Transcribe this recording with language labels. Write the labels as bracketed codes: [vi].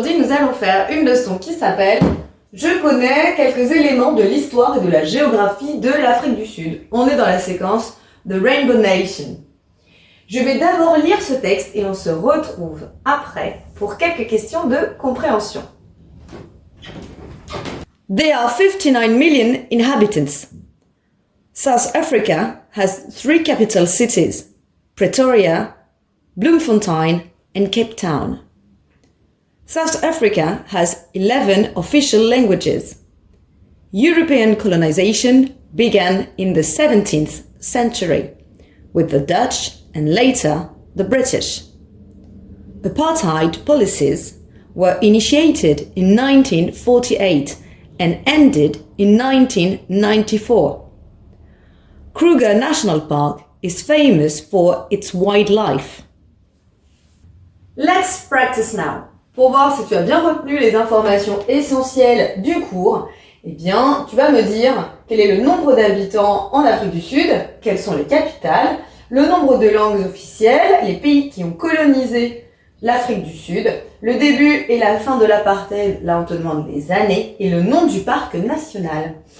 [fr] allons faire une leçon qui s'appelle « Je connais quelques éléments de l'histoire et de la géographie de l'Afrique du Sud ». On est dans la séquence The Rainbow Nation. Je vais d'abord lire ce texte et on se retrouve après pour quelques questions de compréhension. [en] There are 59 million inhabitants. South Africa has 3 capital cities, Pretoria, Bloemfontein and Cape Town. South Africa has 11 official languages. European colonization began in the 17th century with the Dutch and later the British. Apartheid policies were initiated in 1948 and ended in 1994. Kruger National Park is famous for its wildlife. Let's practice now. [fr] Pour voir si tu as bien retenu les informations essentielles du cours, eh bien, tu vas me dire quel est le nombre d'habitants en Afrique du Sud, quelles sont les capitales, le nombre de langues officielles, les pays qui ont colonisé l'Afrique du Sud, le début et la fin de l'apartheid, là on te demande les années, et le nom du parc national.